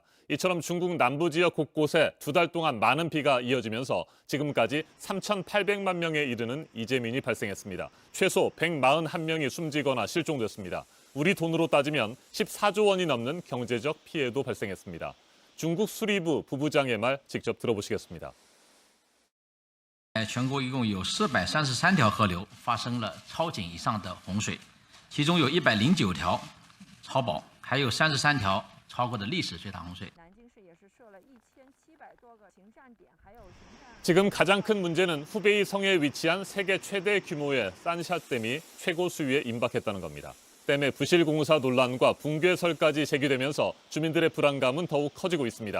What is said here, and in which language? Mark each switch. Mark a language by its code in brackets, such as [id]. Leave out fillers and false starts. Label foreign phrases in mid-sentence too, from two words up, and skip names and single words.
[ko] 이처럼 중국 남부 지역 곳곳에 2달 동안 많은 비가 이어지면서 지금까지 3,800만 명에 이르는 이재민이 발생했습니다. 최소 141명이 숨지거나 실종됐습니다. 우리 돈으로 따지면 14조 원이 넘는 경제적 피해도 발생했습니다. 중국 수리부 부부장의 말 직접 들어보시겠습니다. [zh] 全国一共有433条河流发生了超警以上的洪水，其中有109条超保，还有33条超过的历史最大洪水。 [ko] 지금 가장 큰 문제는 후베이 성에 위치한 세계 최대 규모의 산샤댐이 최고 수위에 임박했다는 겁니다. 댐의 부실 공사 논란과 붕괴설까지 제기되면서 주민들의 불안감은 더욱 커지고 있습니다.